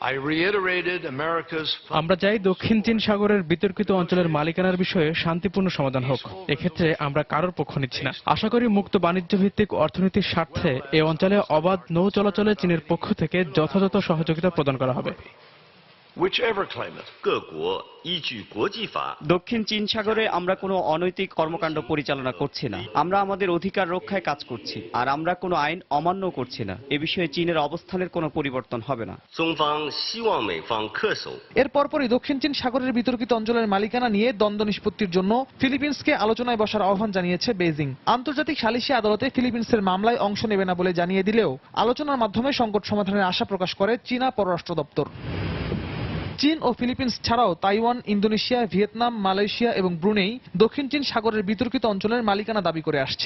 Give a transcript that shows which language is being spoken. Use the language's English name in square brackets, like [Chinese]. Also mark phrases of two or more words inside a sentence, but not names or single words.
[Bangla] আমরা চাই দক্ষিণ চীন সাগরের বিতর্কিত অঞ্চলের মালিকানার বিষয়ে শান্তিপূর্ণ সমাধান হোক। এক্ষেত্রে আমরা কারোর পক্ষ নিচ্ছি না। আশা করি মুক্ত বাণিজ্য ভিত্তিক অর্থনীতির স্বার্থে এই অঞ্চলে অবাধ নৌ চলাচলে চীনের পক্ষ থেকে যথাযথ সহযোগিতা প্রদান করা হবে। [English] Whichever claimant. [Chinese] 各国依据国际法 [Bangla] দক্ষিণ চীন সাগরে আমরা কোনো অনৈতিক কর্মকাণ্ড পরিচালনা করছি না। আমরা আমাদের অধিকার রক্ষায় কাজ করছি, আর আমরা কোনো আইন অমান্য করছি না। এ বিষয়ে চীনের অবস্থানের কোনো পরিবর্তন হবে না। [Chinese] 中方希望美方恪守 [Bangla] এর পরপরই দক্ষিণ চীন সাগরের বিতর্কিত অঞ্চলের মালিকানা নিয়ে দ্বন্দ্ব নিষ্পত্তির জন্য ফিলিপিন্সকে আলোচনায় বসার আহ্বান জানিয়েছে বেইজিং। আন্তর্জাতিক সালিসি আদালতে ফিলিপিন্সের মামলায় অংশ নেবে না বলে জানিয়ে দিলেও আলোচনার মাধ্যমে সংকট সমাধানের আশা প্রকাশ করে চীনা পররাষ্ট্র দপ্তর। চীন ও ফিলিপিন্স ছাড়াও তাইওয়ান, ইন্দোনেশিয়া, ভিয়েতনাম, মালয়েশিয়া এবং ব্রুনেই দক্ষিণ চীন সাগরের বিতর্কিত অঞ্চলের মালিকানা দাবি করে আসছে।